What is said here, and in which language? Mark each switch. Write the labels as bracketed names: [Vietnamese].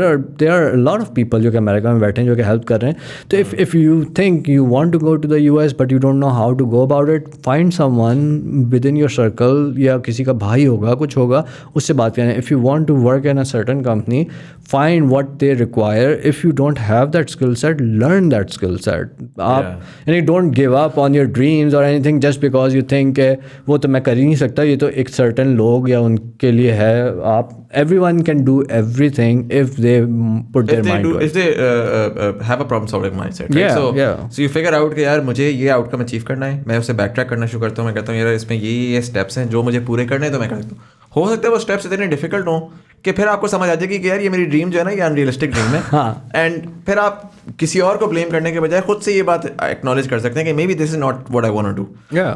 [Urdu] اور [English] there are lot of people [Urdu] جو کہ امریکہ میں بیٹھے ہیں جو کہ ہیلپ کر رہے ہیں. [English] تو if you think you want to go to the US but you don't know how to go about it, find someone within your circle, [Urdu] یا کسی کا بھائی ہوگا کچھ ہوگا اس سے بات کریں. [English] If you want to work in a certain company, find what they require. If you don't have that skill set, learn that skill set. And you don't give up on your dreams or anything just because you think [Urdu] کہ وہ تو میں کر ہی نہیں سکتا, یہ تو ایک certain لوگ یا ان کے لیے ہے. [English] آپ everyone can do everything if they put their mind to it. If they have a problem solving mindset, right? So you figure out [Urdu] کہ یار مجھے یہ آؤٹ کم اچیو کرنا ہے, میں اسے بیک ٹریک کرنا شروع کرتا ہوں. میں کہتا ہوں یار اس میں یہ اسٹیپس ہیں جو مجھے پورے کرنے ہیں تو میں کرتا ہوں. ہو سکتا ہے وہ اسٹیپس اتنے ڈیفیکلٹ ہوں کہ پھر آپ کو سمجھ آ جائے گی کہ یار یہ میری ڈریم جو ہے نا یہ انریلسٹک ڈریم ہے, اینڈ پھر آپ کسی اور کو بلیم کرنے کے بجائے خود سے یہ بات ایکنالج کر سکتے ہیں کہ [English] Maybe this is not what I want to do.